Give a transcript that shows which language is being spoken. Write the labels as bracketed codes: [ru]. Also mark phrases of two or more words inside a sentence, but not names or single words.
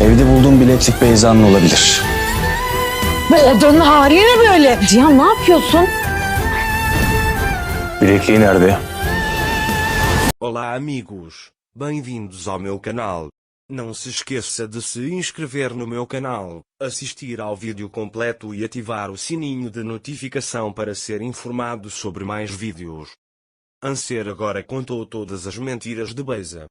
[tr] Evde bulduğum bileklik Beyza'nın olabilir. Bu odanın hali ne böyle? Cihan ne yapıyorsun? Bilekliği nerede? [pt] Olá amigos, bem-vindos ao meu canal. Não se esqueça de se inscrever no meu canal, assistir ao vídeo completo e ativar o sininho de notificação para ser informado sobre mais vídeos. Anser agora contou todas as mentiras de Beiza.